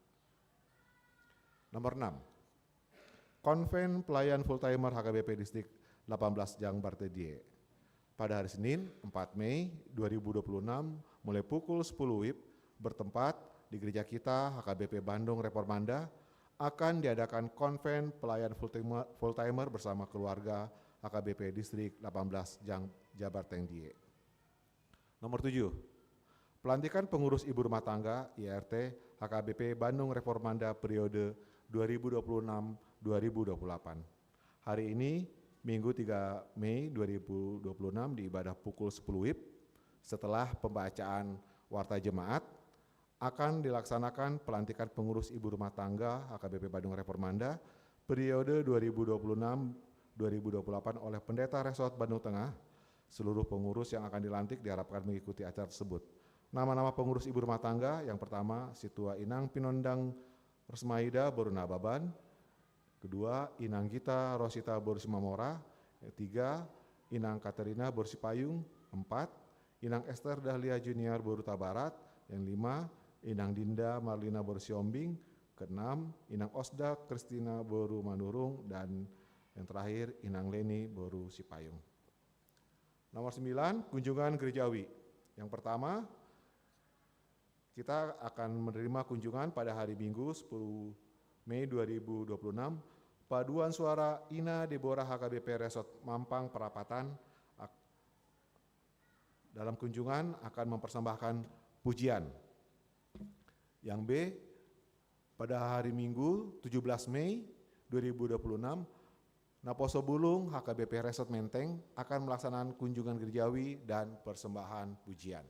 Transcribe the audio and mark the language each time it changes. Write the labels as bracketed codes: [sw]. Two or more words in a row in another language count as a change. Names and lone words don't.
[id] Nomor 6. Konven Pelayan Full-Timer HKBP Distrik 18 Jang Bartedie. Pada hari Senin 4 Mei 2026 mulai pukul 10 WIB bertempat di gereja kita HKBP Bandung Reformanda akan diadakan konven pelayan full-timer bersama keluarga HKBP Distrik 18 Jang Jabar Tengdie. Nomor 7. Pelantikan pengurus ibu rumah tangga IRT HKBP Bandung Reformanda periode 2026-2028. Hari ini Minggu 3 Mei 2026 di ibadah pukul 10 WIB setelah pembacaan warta jemaat akan dilaksanakan pelantikan pengurus ibu rumah tangga HKBP Bandung Reformanda periode 2026-2028 oleh Pendeta Resort Bandung Tengah. Seluruh pengurus yang akan dilantik diharapkan mengikuti acara tersebut. Nama-nama pengurus ibu rumah tangga yang pertama Situa Inang Pinondang Resmaida Boruna Baban, kedua Inang Gita Rosita Borsi Mamora, ketiga Inang Katerina Borsi Payung, 4 Inang Esther Dahlia Junior Boruta Barat, yang 5 Inang Dinda Marlina Borsi Ombing, ke-6 Inang Osda Kristina Boru Manurung, dan yang terakhir Inang Leni Boru Sipayung. Nomor 9, kunjungan gerejawi. Yang pertama, kita akan menerima kunjungan pada hari Minggu 10 Mei 2026, paduan suara Ina Deborah HKBP Resort Mampang Perapatan. Dalam kunjungan akan mempersembahkan pujian. Yang B, pada hari Minggu 17 Mei 2026, Naposo Bulung HKBP Resort Menteng akan melaksanakan kunjungan gerejawi dan persembahan pujian.